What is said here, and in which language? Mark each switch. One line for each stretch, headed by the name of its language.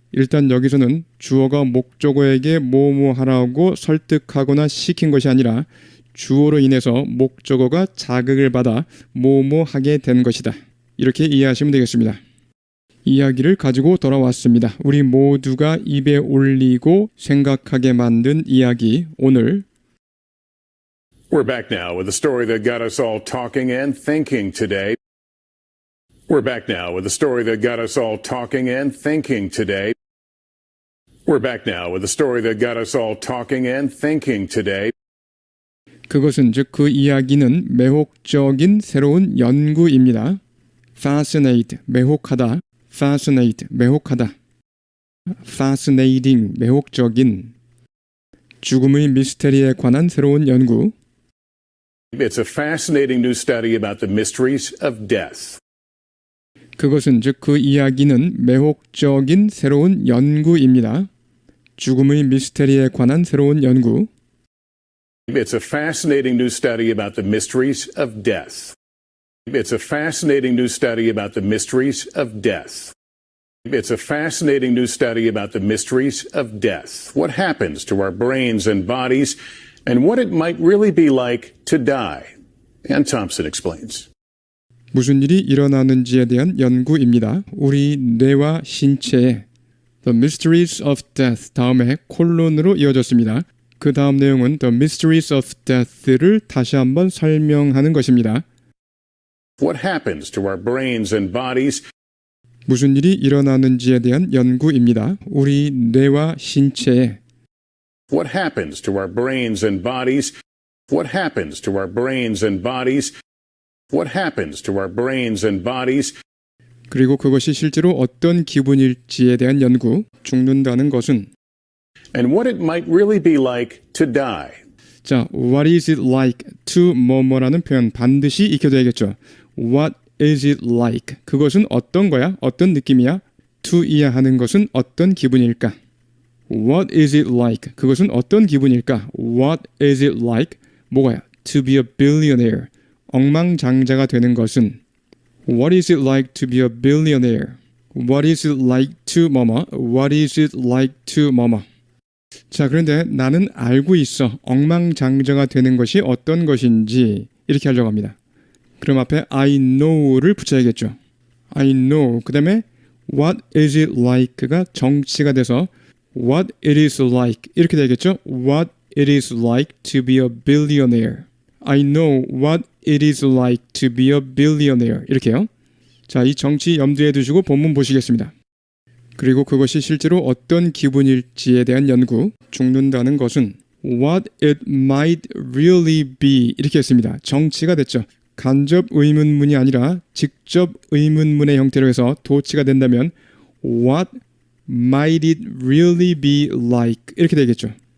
Korean: 일단 여기서는 주어가 목적어에게 뭐뭐 하라고 설득하거나 시킨 것이 아니라 주어로 인해서 목적어가 자극을 받아 뭐뭐 하게 된 것이다. 이렇게 이해하시면 되겠습니다. 이야기를 가지고 돌아왔습니다. 우리 모두가 입에 올리고 생각하게 만든 이야기, 오늘
English: We're back now with a story that got us all talking and thinking today. We're back now with a story that got us all talking and thinking today. We're back now with a story that got us all talking and thinking today.
Korean: 그것은 즉 그 이야기는 매혹적인 새로운 연구입니다. Fascinate, 매혹하다. Fascinate, 매혹하다. Fascinating, 매혹적인. 죽음의 미스테리에 관한 새로운 연구.
English: It's a fascinating new study about the mysteries of death.
Korean: 그것은 즉 그 이야기는 매혹적인 새로운 연구입니다. 죽음의 미스테리에 관한 새로운 연구.
English: It's a fascinating new study about the mysteries of death. It's a fascinating new study about the mysteries of death. It's a fascinating new study about the mysteries of death. What happens to our brains and bodies, and what it might really be like to die. Ann Thompson explains.
Korean: 무슨 일이 일어나는지에 대한 연구입니다. 우리 뇌와 신체에 The Mysteries of Death 다음에 콜론으로 이어졌습니다. 그 다음 내용은 The Mysteries of Death를 다시 한번 설명하는 것입니다.
English: What happens to our brains and bodies?
Korean: 무슨 일이 일어나는지에 대한 연구입니다. 우리 뇌와 신체에
English: What happens to our brains and bodies? What happens to our brains and bodies? What happens to our brains and bodies?
Korean: 그리고 그것이 실제로 어떤 기분일지에 대한 연구, 죽는다는 것은
English: And what it might really be like to die.
Korean: 자,
English: what is it like to
Korean: 뭐뭐라는 표현 반드시 익혀둬야겠죠.
English: What is it like?
Korean: 그것은 어떤 거야? 어떤 느낌이야? to 이해하는 것은 어떤 기분일까?
English: What is it like?
Korean: 그것은 어떤 기분일까?
English: What is it like?
Korean: 뭐가야?
English: To be a billionaire.
Korean: 억만장자가 되는 것은
English: What is it like to be a billionaire? What is it like to
Korean: 뭐뭐?
English: What is it like to
Korean: 뭐뭐? 자, 그런데 나는 알고 있어. 억만장자가 되는 것이 어떤 것인지 이렇게 하려고 합니다. 그럼 앞에
English: I know
Korean: 를 붙여야겠죠.
English: I know.
Korean: 그 다음에
English: What is it like
Korean: 가 정치가 돼서
English: What it is like
Korean: 이렇게 되겠죠.
English: What it is like to be a billionaire. I know what it is like to be a billionaire.
Korean: 이렇게요. 자, 이 정치 염두에 두시고 본문 보시겠습니다. 그리고 그것이 실제로 어떤 기분일지에 대한 연구, 죽는다는 것은
English: what it might really be
Korean: 이렇게 했습니다. 정치가 됐죠. 간접 의문문이 아니라 직접 의문문의 형태로 해서 도치가 된다면
English: what might it really be like
Korean: 이렇게 되겠죠.